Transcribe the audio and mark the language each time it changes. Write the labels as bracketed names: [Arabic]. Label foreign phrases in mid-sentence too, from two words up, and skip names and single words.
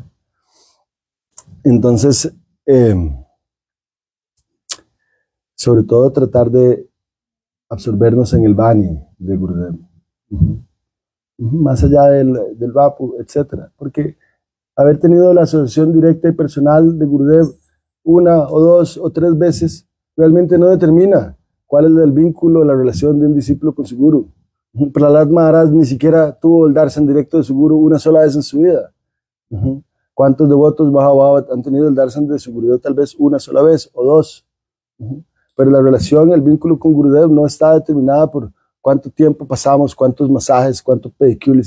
[Spanish] Entonces, sobre todo tratar de absorbernos en el Vani de Gurudev. Más allá del Vapu, etcétera, porque haber tenido la asociación directa y personal de Gurudev una o dos o tres veces realmente no determina cuál es el vínculo, la relación de un discípulo con su guru. Prahlad Maharaj ni siquiera tuvo el darshan directo de su guru una sola vez en su vida. ¿Cuántos devotos Mahabhavat han tenido el darshan de su Gurudev tal vez una sola vez o dos? Pero la relación, el vínculo con Gurudev no está determinada por cuánto tiempo pasamos, cuántos masajes, cuántos pedicures.